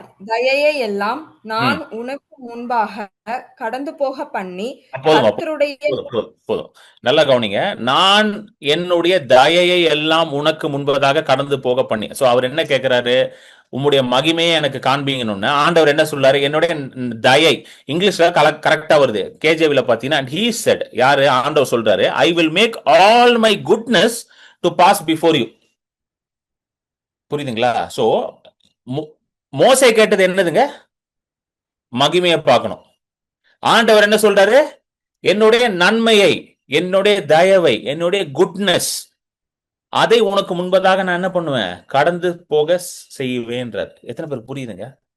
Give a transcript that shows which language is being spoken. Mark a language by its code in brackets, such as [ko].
[ta] தயையை எல்லாம் நான் உனக்கு முன்பாக கடந்து போக பண்ணி போதும் கர்த்தருடைய போதும், நல்லா கவனிங்க. நான் என்னுடைய தயையை எல்லாம் உனக்கு முன்பதாக கடந்து போக பண்ணி. சோ அவர் என்ன கேட்கிறாரு, உம்முடைய மகிமையை எனக்கு காண்பீங்கன்னு. ஆண்டவர் என்ன சொல்றாரு, என்னுடைய தயை. இங்கிலீஷ்ல கரெக்டா வருது, கேஜேவில பாத்தீங்கன்னா [en] he said, [ta] யாரு, ஆண்டவர் சொல்றாரு, [en] I will make all my goodness to pass before you. [ta] புரியுதுங்களா? சோ மோசே கேட்டது என்னதுங்க, மகிமையை பார்க்கணும். ஆண்டவர் என்ன சொல்றாரு, என்னுடைய நன்மையை, என்னுடைய தயவை, என்னுடைய குட்னஸ், அதை உனக்கு முன்பதாக நான் என்ன பண்ணுவேன், கடந்து போக செய்வேன்றார். எத்தனை பேர் புரியுதுங்க?